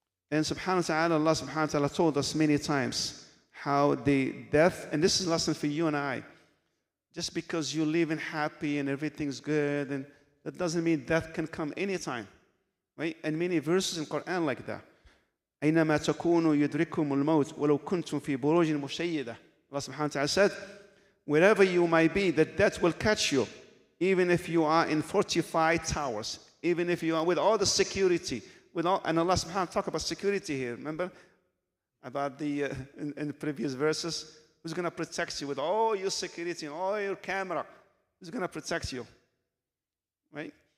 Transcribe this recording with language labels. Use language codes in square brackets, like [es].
[en] And subhanahu wa ta'ala, Allah subhanahu wa ta'ala told us many times how the death, and this is a lesson for you and I, just because you're living happy and everything's good, and that doesn't mean death can come anytime. Right? And many verses in Quran like that. [ar] أينما تكونوا يدرككم الموت ولو كنتم في بروج مشيدة. [en] Allah subhanahu wa ta'ala said, wherever you might be, that death will catch you, even if you are in fortified towers, even if you are with all the security, with all, and Allah subhanahu wa ta'ala talk about security here. Remember about the in the previous verses, who's going to protect you with all your security and all your camera? Who's going to protect you? Right?